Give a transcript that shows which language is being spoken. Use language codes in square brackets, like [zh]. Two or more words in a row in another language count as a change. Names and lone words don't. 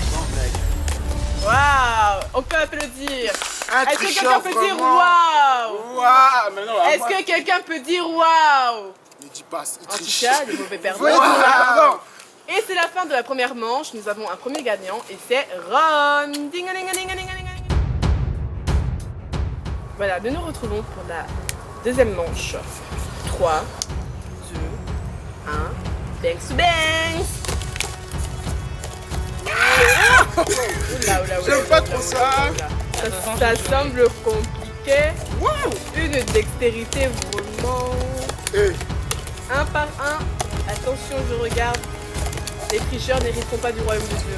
[fr] Waouh, on peut applaudir. Est-ce que quelqu'un peut dire waouh? Waouh, mais non, là, Est-ce que quelqu'un peut dire waouh? ne dis pas, il En tout triche. cas, les mauvais perdants. Wow. Et c'est la fin de la première manche. Nous avons un premier gagnant et c'est Ron. Ding-a-ling-a-ling-a-ling-a-ling. Voilà, nous nous retrouvons pour la deuxième manche. 3, 2, 1. [en] Banks to Banks. [fr] Oula, oula, oula, J'aime pas oula, trop oula, ça. oula. Ça semble compliqué. Une dextérité vraiment. Eh, Un par un. Attention, je regarde. Les tricheurs n'hériteront pas du royaume de Dieu.